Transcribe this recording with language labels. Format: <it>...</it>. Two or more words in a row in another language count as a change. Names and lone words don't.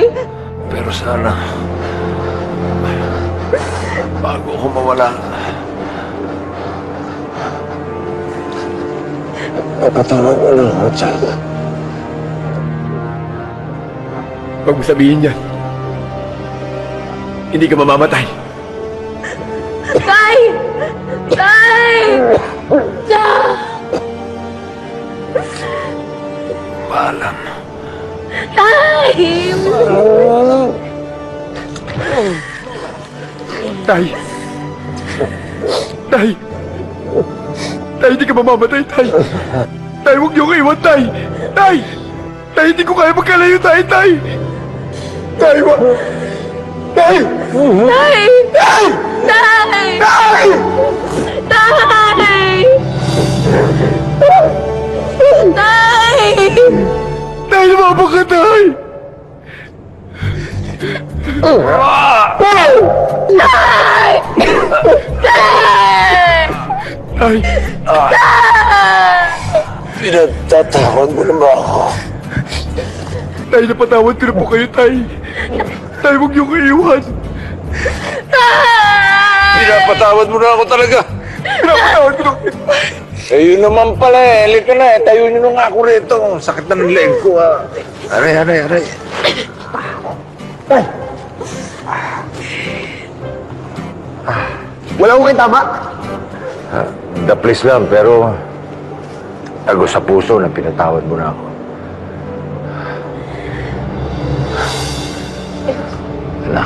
<tl>Pero sana, bago ako mawala, napatawag mo lang ako, Jack. Huwag mo sabihin yan. Hindi ka mamamatay. Tay! Tay! Jack! Paalam. Tay! Tay! Tay! Tay, hindi ka mamamatay, Tay! Tay, huwag niyo ko iwan, Tay! Tay! Tay, hindi ko kaya magkalayo, Tay! Tay! Tay, wag! Tay! Tay! Tay! Tay! Tay! Tay! Tay! Tay, lumabang ka, Tay! Tay! Tay! Tay! Pinagtatawan mo na ba ako? Tay, napatawad ko na po kayo, Tay. Tay, huwag niyo ko iiwan. Pinapatawad mo na ako talaga. Pinapatawad ko na kayo. Eh, yun naman pala eh. Halika na eh. Tayo nyo na nga ako rito. Sakit na ng leeg ko ah. Aray. Wala ko kayo tama.</tl> <en>The place</en> <tl>lang, pero tago sa puso na pinatawad mo na ako. Anak.</tl>